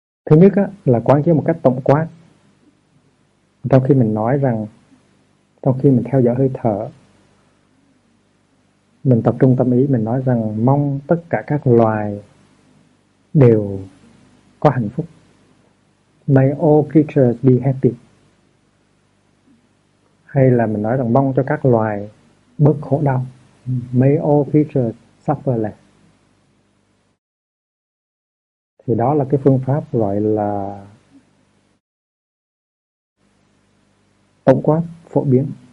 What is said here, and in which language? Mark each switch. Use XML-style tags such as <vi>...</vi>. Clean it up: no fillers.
<vi>Thứ nhất á, là quán chiếu một cách tổng quát. Trong khi mình nói rằng, trong khi mình theo dõi hơi thở, mình tập trung tâm ý, mình nói rằng mong tất cả các loài đều có hạnh phúc.</vi> <en>May all creatures be happy.</en> <vi>Hay là mình nói rằng mong cho các loài bớt khổ đau.</vi> <en>May all creatures suffer less.</en> <vi>Thì đó là cái phương pháp gọi là tổng quát phổ biến.</vi>